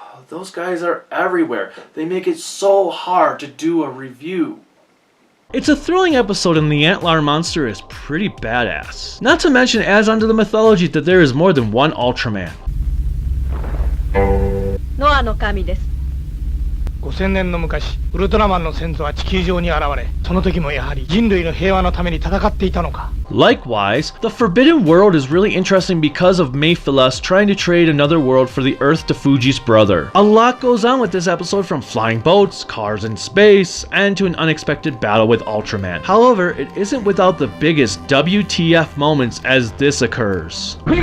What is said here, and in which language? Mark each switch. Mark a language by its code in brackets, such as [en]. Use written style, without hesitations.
[en] Those guys are everywhere. They make it so hard to do a review. It's a thrilling episode and the Antler monster is pretty badass. Not to mention it adds onto the mythology that there is more than one Ultraman. [ja] ノアの神です。 5000年の昔、ウルトラマンの先祖は地球上に現れ、その時もやはり人類の平和のために戦っていたのか。 [en] Likewise, the Forbidden World is really interesting because of Mayphilus trying to trade another world for the Earth to Fuji's brother. A lot goes on with this episode, from flying boats, cars in space, and to an unexpected battle with Ultraman. However, it isn't without the biggest WTF moments as this occurs.